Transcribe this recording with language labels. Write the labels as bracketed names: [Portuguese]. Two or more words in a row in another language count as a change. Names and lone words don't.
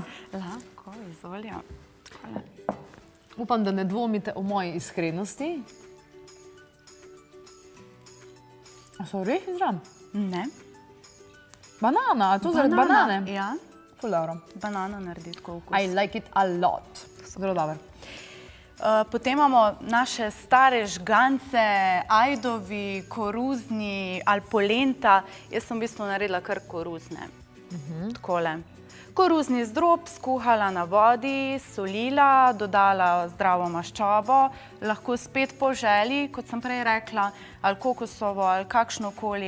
[Slovenian] Lahko, izvolja. Upam, da ne dvomite o moji iskrenosti. A so orehi zraven? Ne. Banana, a to zaradi banane? Ja. Ful dobro. Banana naredi tako okus. [English] I like it a lot. [Slovenian] Zelo dobro. Potem imamo naše stare žgance, ajdovi, koruzni ali polenta. Jaz sem v bistvu naredila kar koruzne. Takole. Koruzni zdrob skuhala na vodi, solila, dodala zdravo maščobo, lahko spet po želji, kot sem prej rekla, ali kokosovo, ali kakšnokoli.